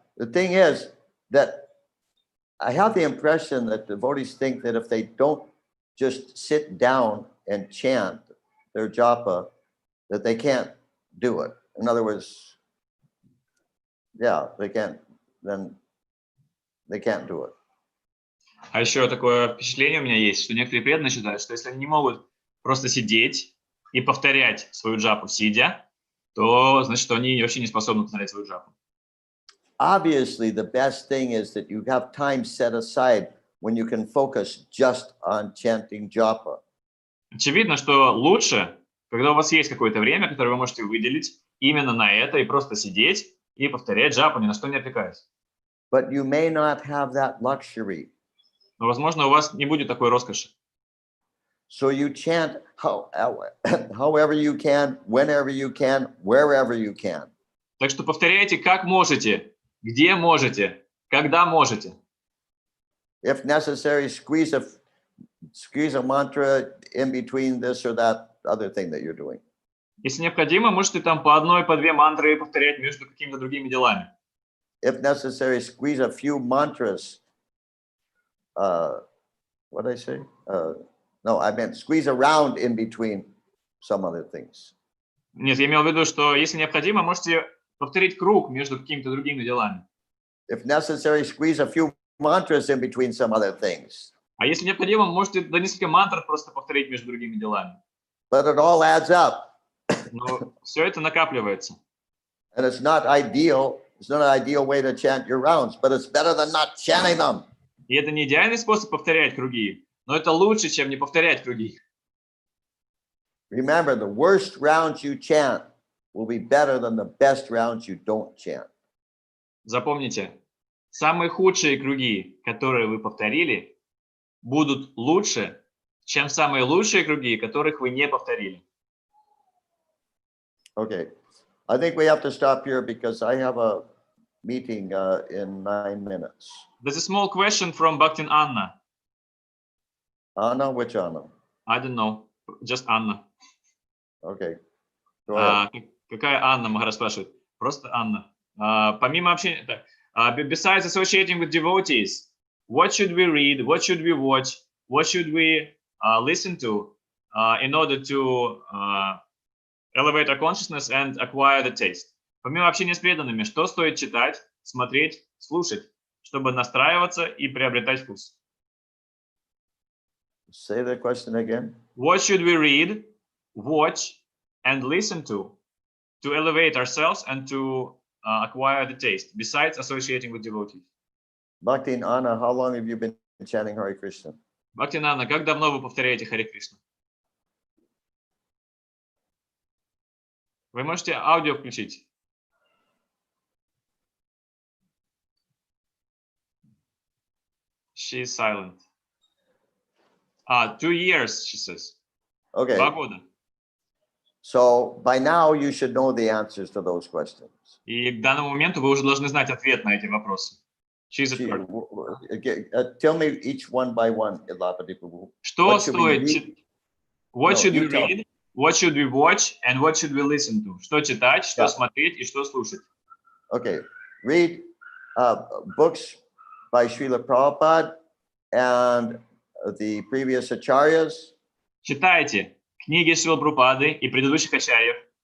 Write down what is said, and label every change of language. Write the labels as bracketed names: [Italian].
[English] The thing is that I have the impression that devotees think that if they don't just sit down and chant their japa, that they can't do it. In other words, yeah, they can't do it. [Russian] А еще такое впечатление у меня есть, что некоторые преданные считают, что если они не могут просто сидеть и повторять свою джапу сидя, то значит, что они вообще не способны повторять свою джапу. [English] Obviously, the best thing is that you have time set aside when you can focus just on chanting japa. [Russian] Очевидно, что лучше, когда у вас есть какое-то время, которое вы можете выделить именно на это и просто сидеть и повторять джапу, ни на что не отвлекаясь. [English] But you may not have that luxury. [Russian] Но, возможно, у вас не будет такой роскоши. [English] So you chant however you can, whenever you can, wherever you can. [Russian] Так что повторяйте как можете, где можете, когда можете. [English] If necessary, squeeze a mantra in between this or that other thing that you're doing. [Russian] Если необходимо, можете там по одной, по две мантры повторять между какими-то другими делами. [English] If necessary, squeeze a few mantras. What did I say? No, I meant squeeze around in between some other things. [Russian] Нет, я имел в виду, что если необходимо, можете повторить круг между какими-то другими делами. [English] If necessary, squeeze a few mantras in between some other things. [Russian] А если необходимо, можете до несколько мантр просто повторить между другими делами. [English] But it all adds up. [Russian] Но все это накапливается. [English] And it's not ideal. It's not an ideal way to chant your rounds, but it's better than not chanting them. [Russian] И это не идеальный способ повторять круги, но это лучше, чем не повторять круги. [English] Remember, the worst rounds you chant will be better than the best rounds you don't chant. [Russian] Запомните, самые худшие круги, которые вы повторили, будут лучше, чем самые лучшие круги, которых вы не повторили. [English] Okay. I think we have to stop here because I have a meeting in 9 minutes. There's a small question from Bhaktin Anna. Anna, which Anna? I don't know, just Anna. Okay. Go ahead. [Russian] Какая Анна, Махарадж спрашивает? Просто Анна. Помимо общения, так, [English] besides associating with devotees, what should we read, what should we watch, what should we listen to in order to elevate our consciousness and acquire the taste? [Russian] Помимо общения с преданными, что стоит читать, смотреть, слушать, чтобы настраиваться и приобретать вкус? [English] Say the question again. What should we read, watch, and listen to elevate ourselves and to acquire the taste, besides associating with devotees? Bhakti and Anna, how long have you been chanting Hare Krishna? [Russian] Бхактинанна, как давно вы повторяете Харе Кришна? Вы можете аудио включить? [English] She is silent. 2 years, she says. Okay, [Russian] 2 года. [English] so by now you should know the answers to those questions. [Russian] И к данному моменту вы уже должны знать ответ на эти вопросы. [English] She is a third. Tell me each one by one, Ilapati Prabhu. [Russian] Что [English] What should we [Russian] стоит? [English] read? What No, should you we tell. read? What should we watch? And what should we listen to? [Russian] Что читать, что [English] Yeah. [Russian] смотреть и что слушать? [English] Okay, read books by Srila Prabhupada and the previous acharyas, [Russian] Читайте книги Шрила Прабхупады и предыдущих ачарьев.